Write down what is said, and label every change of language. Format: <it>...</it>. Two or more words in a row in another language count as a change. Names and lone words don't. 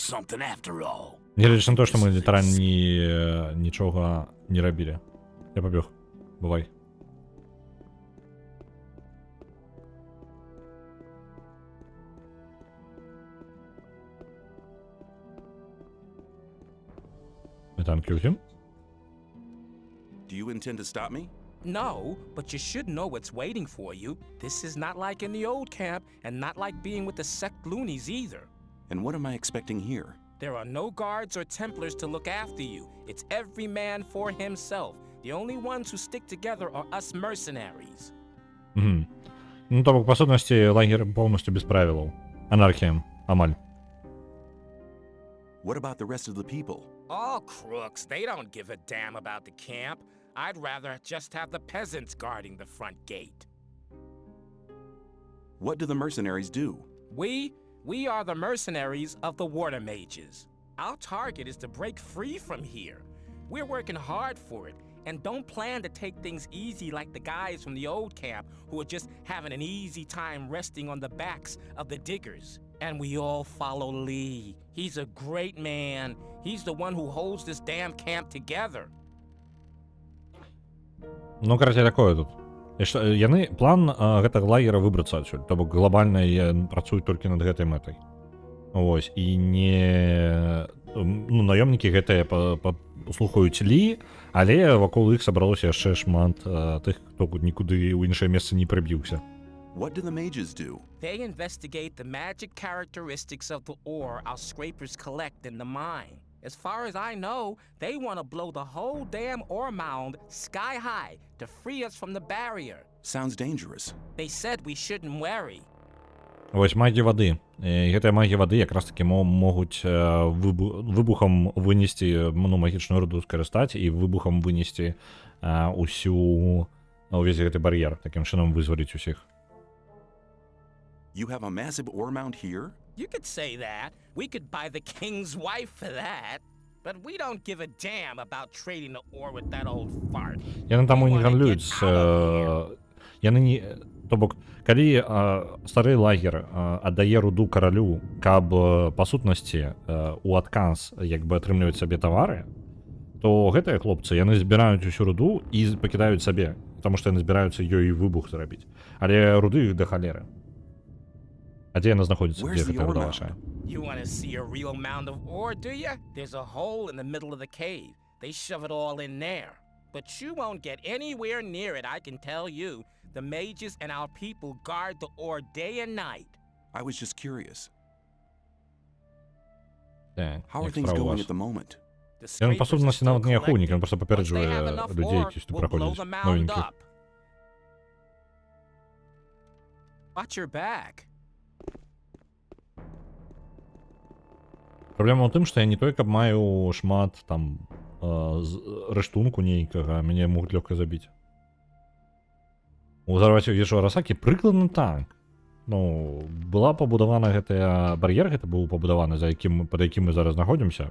<be>Негледзячы на то, што мы літаральна нічога не рабілі. Я пабег. Бывай. Мы там кьютим?</be> <en>Do you intend to stop me? No, but you should know what's waiting for you. This is not like in the old camp, and not like being with the sect loonies either. And what am I expecting here? There are no guards or Templars to look after you. It's every man for himself. The only ones who stick together are us mercenaries. Угу.</en> <be>Ну, то бок, па сутнасці, лагер поўнасцю без правілаў. Анархія, амаль.</be> <en>What about the rest of the people? All crooks. They don't give a damn about the camp. I'd rather just have the peasants guarding the front gate. What do the mercenaries do? We are the mercenaries of the water mages. Our target is to break free from here. We're working hard for it, and don't plan to take things easy like the guys from the old camp who are just having an easy time resting on the backs of the diggers. And we all follow Lee. He's a great man. He's the one who holds this damn camp together.</en> <be>Ну, карацей, такое тут. І што, яны, план гэтага лагера выбрацца адсюль. То бок, глобальна працуюць толькі над гэтай мэтай. Вось, і не... Ну, наёмнікі гэтыя слухаюць Лі, але вакол іх сабралося яшчэ шмат тых, хто нікуды ў іншае месца не прыбіўся.</be> <en>What do the mages do? They investigate the magic characteristics of the ore our scrapers collect in the mine. As far as I know, they want to blow the whole damn ore mound sky high to free us from the barrier. Sounds dangerous. They said we shouldn't worry.</en> <be>Вось магія вады. І гэтыя магія вады якраз такі могуць выбухам вынесці, ну, магічную руду скарыстаць і выбухам вынесці увесь гэты бар'ер, такім чынам вызваліць усіх.</be> <en>You have a massive ore mound here? You could say that. We could buy the king's wife for that. But we don't give a damn about trading the ore with that old fart.</en> <be>Яны таму не гандлююць. Яны не... То бок, калі стары лагер аддае руду каралю, каб па сутнасці у адказ як бы атрымліваць сабе тавары, то гэтыя хлопцы, яны збіраюць усю руду і пакідаюць сабе, таму што яны збіраюцца ёй выбух зрабіць. Але руды іх да халеры. А дзе яна знаходзіцца, дзе гэтая руда вашая?</be> <en>You want to see a real mound of ore, do you? There's a hole in the middle of the cave. They shove it all in there. But you won't get anywhere near it, I can tell you. The mages and our people guard the ore day and night. I was just curious. How are things going at the moment?</en> <be>Ён, па сутнасці, нават не ахоўнік, ён проста папереджвае людзей, які сюды праходзяць, новенькіх.</be> <en>Watch your back.</en> <be>Праблема ў тым, што я не той, каб маю шмат там рэштунку нейкага, мяне могуць лёгка забіць. Узарваць вежу Арасакі прыкладна так. Ну, была пабудавана гэтая бар'ер, гэта быў пабудаваны, пад якім мы зараз знаходзімся.</be>